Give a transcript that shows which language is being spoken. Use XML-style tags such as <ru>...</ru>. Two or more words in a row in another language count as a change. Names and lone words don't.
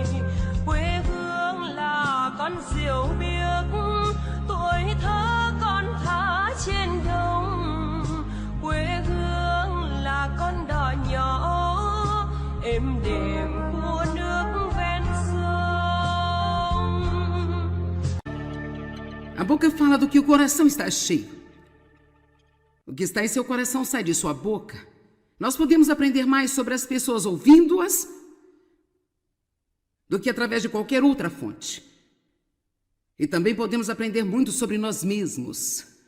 <vi>Quê hương là con diều biếc, tuổi thơ con thả trên đồng. Quê hương là con đò nhỏ êm đềm của nước ven sông.</vi> <pt>A boca fala do que o coração está cheio. O que está em seu coração sai de sua boca. Nós podemos aprender mais sobre as pessoas ouvindo-as do que através de qualquer outra fonte. E também podemos aprender muito sobre nós mesmos.</pt>